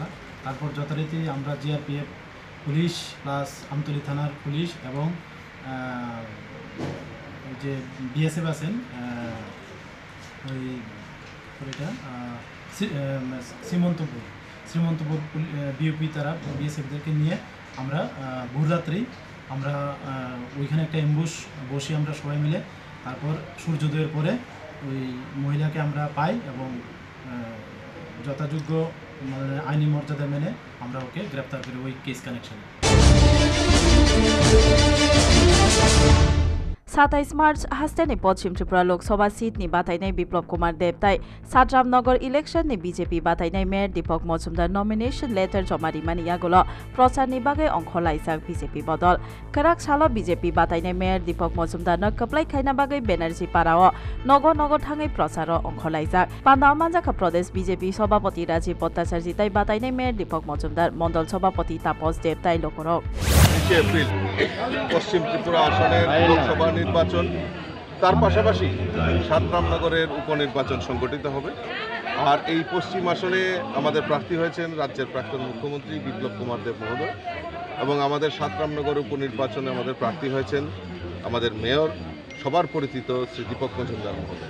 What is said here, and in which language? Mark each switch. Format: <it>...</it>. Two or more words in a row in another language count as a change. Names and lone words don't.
<bn>তারপর যথারীতি আমরা জিআরপিএফ পুলিশ প্লাস আমতলী থানার পুলিশ এবং ওই যে বিএসএফ আছেন ওই এটা শ্রীমন্তপুর বিওপি তারা বিএসএফদেরকে নিয়ে আমরা ভোররাত্রি আমরা ওইখানে একটা অ্যাম্বুশ বসি আমরা সবাই মিলে। তারপর সূর্যোদয়ের পরে ওই মহিলাকে আমরা পাই এবং যথাযোগ্য মানে আইনি মর্যাদা মেনে আমরা ওকে গ্রেপ্তার করি ওই</bn> <en>case connection.</en> <trp>27 मार्च हास्टेनि पश्चिम त्रिपुरा लोकसभा सीटनि बातायनाय बिप्लब कुमार देबताय साद्रामनगर इलेक्शननि बीजेपी बातायनाय मेयर दीपक मजुमदार</trp> <en>nomination letter</en> <trp>जमा रिमानि आगोल प्रचारनि बागै अंख लायजाक बीजेपी बदल खराक साल बीजेपी बातायनाय मेयर दीपक मजुमदारनो कप्लाय खायना बागै बेनार्जी पाराव नगर नगर थाङै प्रचार अंख लायजाक पान्डाव मानजाखा प्रदेश बीजेपी सभापति राजीव भट्टाचार्य ताय बातायनाय मेयर दीपक मजुमदार मंडल सभापति तापस देबताय लोकरक</trp> <bn>এপ্রিল পশ্চিম ত্রিপুরা আসনের লোকসভা নির্বাচন, তার পাশাপাশি সাতরামনগরের উপনির্বাচন সংগঠিত হবে। আর এই পশ্চিম আসনে আমাদের প্রার্থী হয়েছেন রাজ্যের প্রাক্তন মুখ্যমন্ত্রী বিপ্লব কুমার দেব মহোদয় এবং আমাদের সাতরামনগর উপনির্বাচনে আমাদের প্রার্থী হয়েছেন আমাদের মেয়র সবার পরিচিত শ্রী দীপক মজুমদার মহোদয়।</bn>